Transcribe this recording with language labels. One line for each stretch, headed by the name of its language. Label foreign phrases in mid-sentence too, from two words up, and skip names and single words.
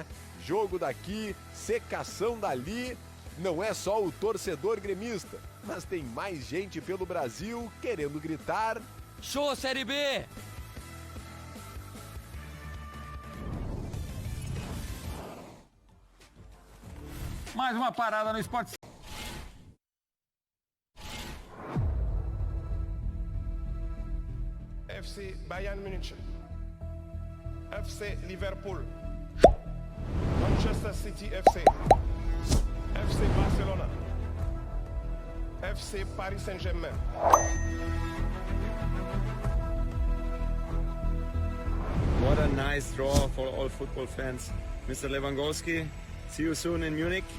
Portuguese: Jogo daqui, secação dali. Não é só o torcedor gremista, mas tem mais gente pelo Brasil querendo gritar: Show Série B! Mais uma parada no esporte. FC Bayern München, FC Liverpool, Manchester City FC, FC Barcelona, FC Paris Saint-Germain.
English: What a nice draw for all football fans. Mr. Lewandowski, see you soon in Munich.